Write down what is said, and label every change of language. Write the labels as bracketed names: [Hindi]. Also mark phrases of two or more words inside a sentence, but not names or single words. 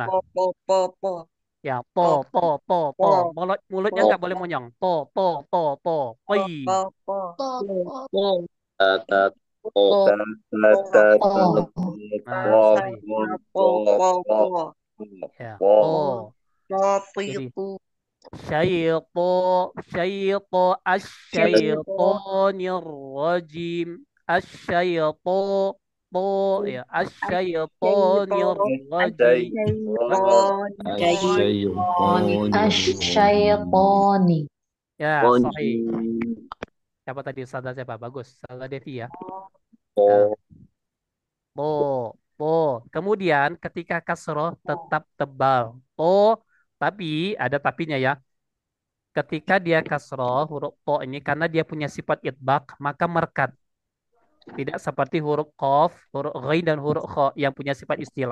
[Indonesian] Ya, po po po po. Mulutnya nggak boleh monyong. Po po po po. Poi. Nah, sorry. Ya, po. Jadi syaiqo syaiqo asyaiqonir rajim asyaiqo po ya asyaiqonir rajim Asyaiqoni. ya sahih. Siapa tadi Sada siapa? Bagus. Sada Devi ya. O. Po po. Kemudian ketika kasroh tetap tebal. Po tapi ada tapinya ya. Ketika dia kasroh huruf po ini karena dia punya sifat itbaq maka merekat. Tidak seperti huruf qaf, huruf ghain dan huruf kha yang punya sifat istilah.